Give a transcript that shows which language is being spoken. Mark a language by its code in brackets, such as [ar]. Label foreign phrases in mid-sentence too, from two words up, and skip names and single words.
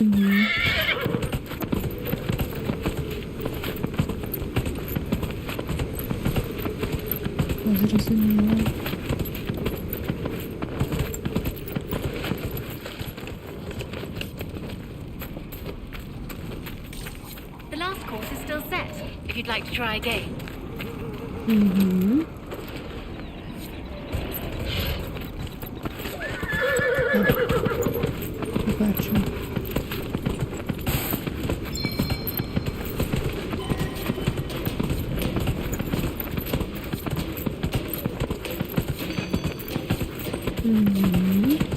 [be] Зразумела. [en] The last course is still set, if you'd like to try again. [be] Угу. Бачу. Угу.